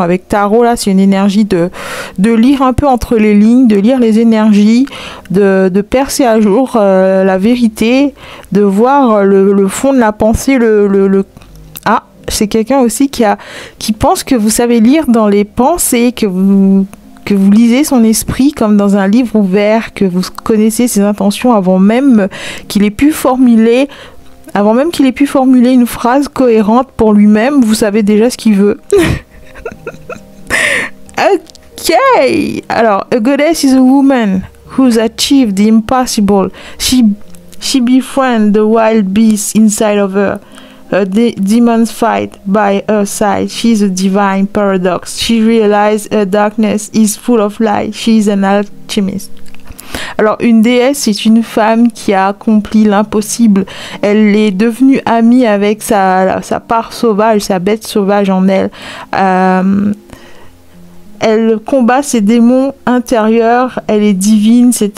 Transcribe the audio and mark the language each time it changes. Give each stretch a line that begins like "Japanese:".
French: Avec Tarot, là, c'est une énergie de lire un peu entre les lignes, de lire les énergies, de percer à jour la vérité, de voir le fond de la pensée, Ah, c'est quelqu'un aussi qui pense que vous savez lire dans les pensées, que vous lisez son esprit comme dans un livre ouvert, que vous connaissez ses intentions avant même qu'il ait pu formuler une phrase cohérente pour lui-même. Vous savez déjà ce qu'il veut. Ok.
English: Alors, a goddess is a woman who's achieved the impossible. She befriends the wild beast inside of her. Demons fight by her side. She's a divine paradox. She realizes her darkness is full of light. She's an alchemist.
French: Alors, une déesse, c'est une femme qui a accompli l'impossible. Elle est devenue amie avec sa part sauvage, sa bête sauvage en elle. Elle combat ses démons intérieurs. Elle est divine.